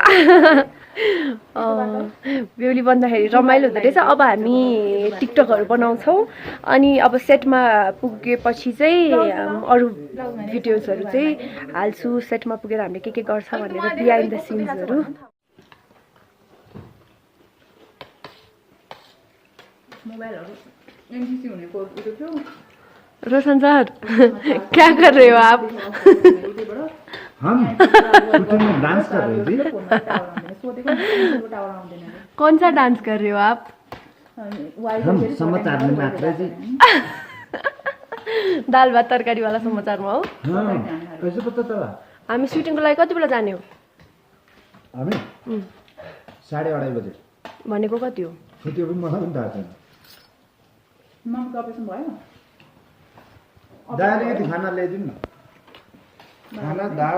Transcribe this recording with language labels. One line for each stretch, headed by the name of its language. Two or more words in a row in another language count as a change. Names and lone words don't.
Nepali: बेहुली बन्दाखेरि रमाइलो हुँदो रहेछ अब हामी टिकटकहरू बनाउँछौँ अनि अब सेटमा पुगेपछि चाहिँ अरू भिडियोजहरू चाहिँ हाल्छु सेटमा पुगेर हामीले के गर्छ भनेर
English: behind the scenesहरू
Hindi: रोशन सर क्या कर रहे हो आप हम शूटिंग में डांस कर रहे थे कौन सा डांस कर रहे हो आप हम समाचार में नाच रहे थे
Nepali: दाल भात तरकारी वाला समाचारमा हो
Hindi: कैसे पता चला
Nepali: हामी सुटिङको लागि कति बेला जाने हो हामी 2:30 बजे भनेको कति हो छुट्टी पनि मलाई पनि थाहा छैन मम्मीको अपरेसन भयो दाल अलिकति खाना ल्याइदिनु न खाना दाल